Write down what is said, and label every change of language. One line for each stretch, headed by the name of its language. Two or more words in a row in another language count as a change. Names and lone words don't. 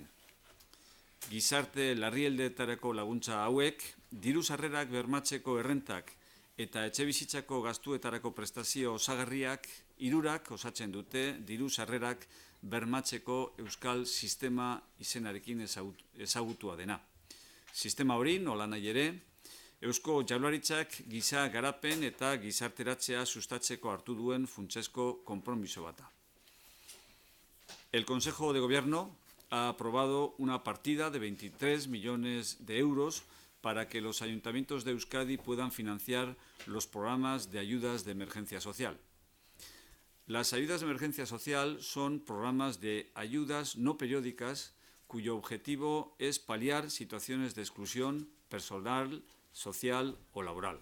Basque: Gizarte larrialdeetarako laguntza hauek, diru sarrerak bermatzeko errentak eta etxebizitzako gastuetarako prestazio osagarriak hirurak osatzen dute diru sarrerak bermatzeko euskal sistema izenarekin ezagutua dena. Sistema hori, nolanahi ere, Eusko Jaurlaritzak giza garapen eta gizarteratzea sustatzeko hartu duen funtsezko konpromiso bata.
Spanish: El Consejo de Gobierno ha aprobado una partida de 23 millones de euros para que los ayuntamientos de Euskadi puedan financiar los programas de ayudas de emergencia social. Las ayudas de emergencia social son programas de ayudas no periódicas cuyo objetivo es paliar situaciones de exclusión personal, social o laboral.